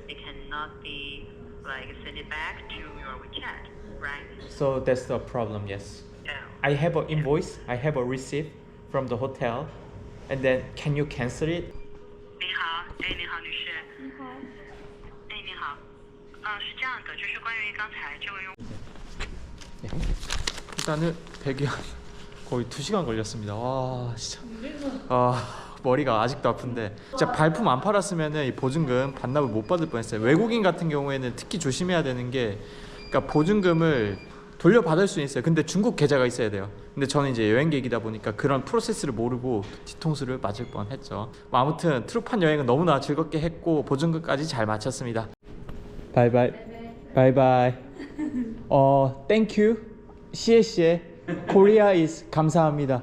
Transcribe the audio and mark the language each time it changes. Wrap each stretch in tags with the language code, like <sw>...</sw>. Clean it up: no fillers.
<en>it cannot be like send it back to your WeChat, right? So that's the problem, yes. Yeah. I have an invoice, I have a receipt from the hotel, and then can you cancel it?</en> <zh>您好，哎，你好，女士。你好。哎，你好。是这样的，就是关于刚才这位用。</zh> <ko>일단은 대기 거의 2시간 걸렸습니다. 와 진짜 머리가 아직도 아픈데 진짜 발품 안 팔았으면은 이 보증금 반납을 못 받을 뻔했어요. 외국인 같은 경우에는 특히 조심해야 되는 게 그러니까 보증금을 돌려받을 수 있어요. 근데 중국 계좌가 있어야 돼요. 근데 저는 이제 여행객이다 보니까 그런 프로세스를 모르고 뒤통수를 맞을 뻔했죠. 뭐 아무튼 트루판 여행은 너무나 즐겁게 했고 보증금까지 잘 마쳤습니다. 바이바이. 바이바이. 땡큐.</ko> <zh>谢谢.</zh> <en>Korea is</en> <ko>감사합니다.</ko>